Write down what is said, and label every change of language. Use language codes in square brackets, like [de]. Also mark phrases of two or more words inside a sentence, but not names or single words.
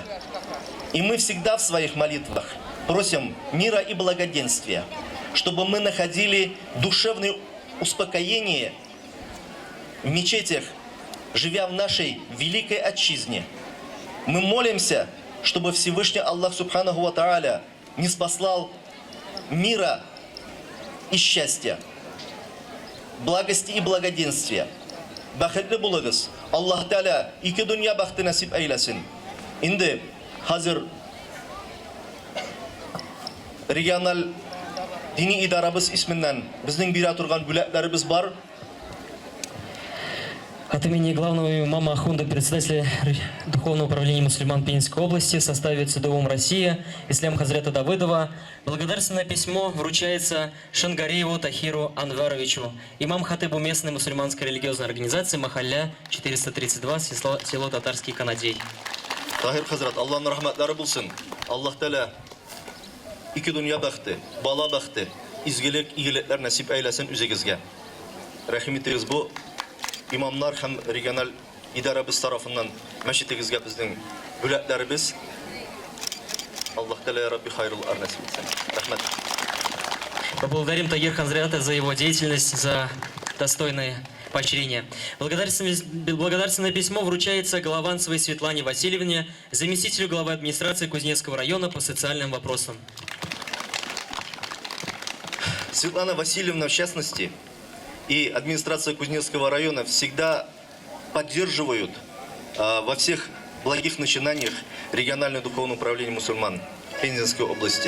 [ru] И мы всегда в своих молитвах просим мира и благоденствия, чтобы мы находили душевное успокоение в мечетях, живя в нашей великой отчизне. Мы молимся, чтобы Всевышний [ar] الله سبحانه وتعالى [ru] не спаслал мира и счастья, благости и благоденствия. [tt] Бахетле булагыз. Аллах Тааля ике дөнья бахты насип эйлесин. Инде хазыр региональ дини идарабыз исменнән безнең бирә торган бүләкләребез бар. [ru] От имени главного имама Ахунда, председателя Духовного управления мусульман Пензенской области в составе ЦДУМ России, Ислам Хазрета Давыдова, благодарственное письмо вручается Шангарееву Тахиру Анваровичу, имам-хатыбу местной мусульманской религиозной организации Махалля 432, село Татарский Канадей. [tt] Тахир Хазрат, Аллахның рахмәтләре булсын. Аллах Тәала ике дөнья бәхте, бала бәхте, изгелек, игелекләр насип әйләсен үзегезгә. Рәхим итегез бу имамнар һәм региональ идарабыз тарафыннан мәчетегезгә безнең бүләкләребез. Аллах Тәала [ar] يا ربي [tt] хайрул насип итсен. Рәхмәт. [ru] Поблагодарим Тахир Хазрата за его деятельность, за достойное поощрение. Благодарственное письмо вручается Голованцевой Светлане Васильевне, заместителю главы администрации Кузнецкого района по социальным вопросам. Светлана Васильевна, в частности, и администрация Кузнецкого района всегда поддерживают во всех благих начинаниях региональное духовное управление мусульман Пензенской области.